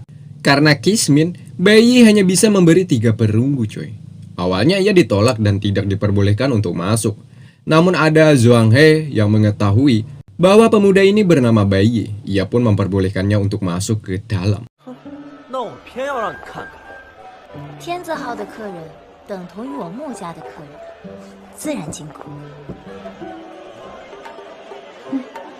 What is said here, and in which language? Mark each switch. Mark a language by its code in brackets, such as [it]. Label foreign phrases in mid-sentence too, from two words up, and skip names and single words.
[id] Karena kismin, bayi hanya bisa memberi 3 perunggu coy. Awalnya ia ditolak dan tidak diperbolehkan untuk masuk. Namun ada Zhuang He yang mengetahui bahwa pemuda ini bernama Bayi. Ia pun memperbolehkannya untuk masuk ke dalam. [zh] 那我偏要让你看看，天字号的客人等同于我穆家的客人，自然进贡。